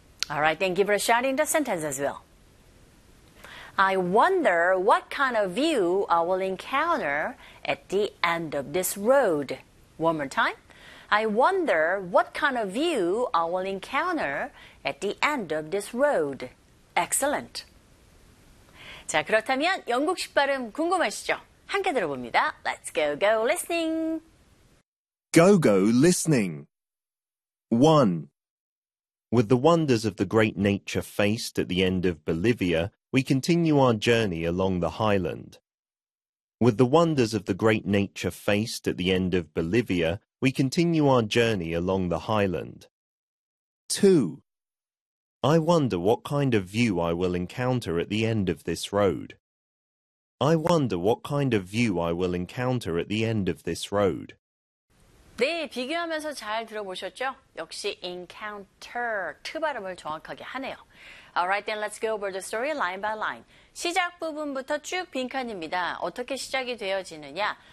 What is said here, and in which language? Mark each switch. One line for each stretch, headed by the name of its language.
English: Alright, then give her a shot in the sentence as well. I wonder what kind of view I will encounter at the end of this road. One more time. I wonder what kind of view I will encounter at the end of this road. Excellent.
Korean: 자, 그렇다면 영국식 발음 궁금하시죠? 함께 들어봅니다.
English: Let's go, go listening. Go, go listening. One. With the wonders of the great nature faced at the end of Bolivia, we continue our journey along the highland. With the wonders of the great nature faced at the end of Bolivia, we continue our journey along the highland. 2. I wonder what kind of view I will encounter at the end of this road. I wonder what kind of view I will encounter at the end of this road.
Korean: 네, 비교하면서 잘 들어보셨죠? 역시 encounter, 트 발음을 정확하게 하네요.
English: Alright, then let's go over the story line by line.
Korean: 시작 부분부터 쭉 빈칸입니다. 어떻게 시작이 되어지느냐?